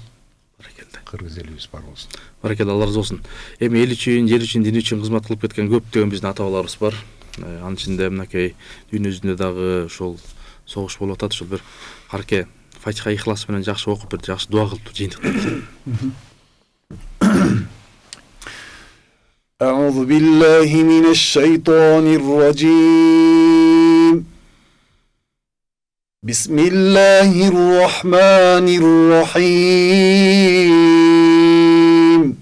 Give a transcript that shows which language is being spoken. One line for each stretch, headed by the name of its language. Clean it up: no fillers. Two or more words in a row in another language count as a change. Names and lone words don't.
Kyrgyz: Баракелде. Кыргыз элибиз бар болсун. Баракелде, Алла разы болсун. Эми эл үчүн, жер үчүн, дин үчүн кызмат кылып кеткен көптөгөн биздин ата-бабаларыбыз бар. Анын ичинде мынакей дүйнө жүзүндө дагы ошол согуш болуп атат. Ошол бир Карке Фатиха ихлас менен жакшы окуп, бир жакшы дуа кылып жыйынтыктап.
Arabic: أعوذ بالله من الشيطان الرجيم. بسم الله الرحمن الرحيم.